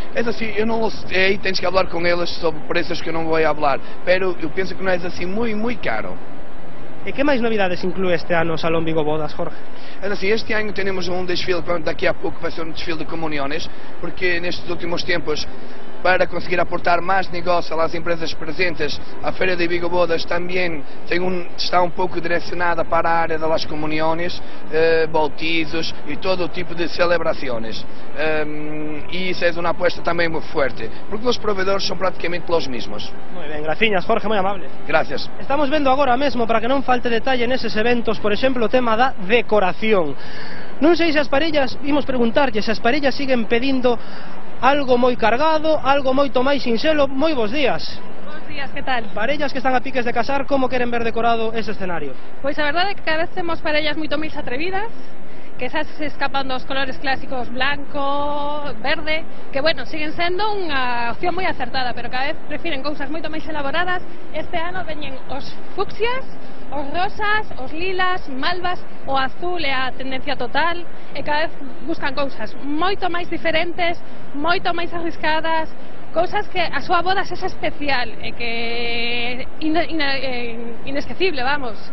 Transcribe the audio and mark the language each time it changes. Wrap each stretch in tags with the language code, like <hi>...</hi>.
<es>Es así, yo no ahí tienes que hablar con ellos sobre precios que no voy a hablar, pero yo pienso que no es así muy caro.</es> <gl>E que máis novidades inclúe este ano o Salón Vigo Bodas, Jorge?</gl> <es>Es así, este año tenemos un desfile,</es> <gl>daqui a pouco vai ser un desfile</gl> <es>de comuniones,</es> <gl>porque nestes últimos tempos,</gl> <es>para conseguir aportar más negocio a las empresas presentes, a Feira de Vigo Bodas también está un poco direccionada para a área de las comuniones, bautizos y todo tipo de celebraciones. Y esa es una apuesta también muy fuerte, porque los proveedores son prácticamente los mismos. Muy bien, gracias, Jorge, muy amable. Gracias.</es> <gl>Estamos vendo agora mesmo, para que non falte detalle neses eventos, por exemplo, o tema da decoración. Non sei se as parellas, imos preguntarlle se as parellas siguen pedindo algo moi cargado, algo moito máis sinxelo. Moi bons días. Bons días, que tal? Parellas que están a piques de casar, como queren ver decorado ese escenario? Pois a verdade é que cada vez temos parellas moito máis atrevidas, que xa se escapan dos colores clásicos blanco, verde, que bueno, siguen sendo unha opción moi acertada, pero cada vez prefiren cousas moito máis elaboradas. Este ano veñen os fucsias, os rosas, os lilas, malvas, o azul é a tendencia total, e cada vez buscan cousas moito máis diferentes, moito máis arriscadas, cousas que a súa boda sexa especial e que inesquecible, vamos.</gl>